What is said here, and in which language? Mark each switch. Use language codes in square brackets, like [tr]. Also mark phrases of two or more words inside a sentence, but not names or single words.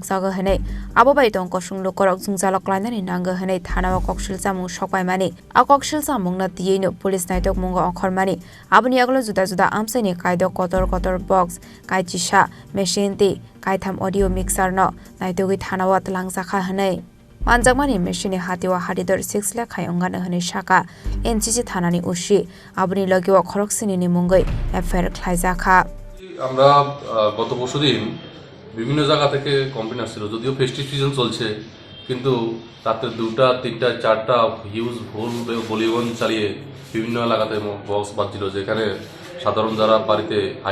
[trp] Zaga Hene Abobai Don Koshung Lokorok Zungzalok Lanani Nanga Hene Thanao Kokshil Samung Shokaimani A Kokshil Samung na Tieno police Naitok Mungo Okormani Abuniaglo Juda Amchaini Kaido Kotor box Kaichisha machine ti Kaitam [en] audio mixer [trp] no Naitogi Thanao Twlangkha Hene Manjangmani machine hatiwa hatidor 6 lakh ongana hane shaka NCC Thanani ushi abuni logiwa khoroksini ni mungoi affair Khlaijaka [bn] আমরা গত বছরদিন বিভিন্ন জায়গা থেকে কমপ্লেইন আসছিল যদিও ফেস্টিভ সিজন চলছে কিন্তু রাতে 2টা 3টা 4টা হিউজ ভুল ভলিউম চালিয়ে বিভিন্ন এলাকাতে বক্স বাজছিল যেখানে সাধারণ যারা বাড়িতে হাই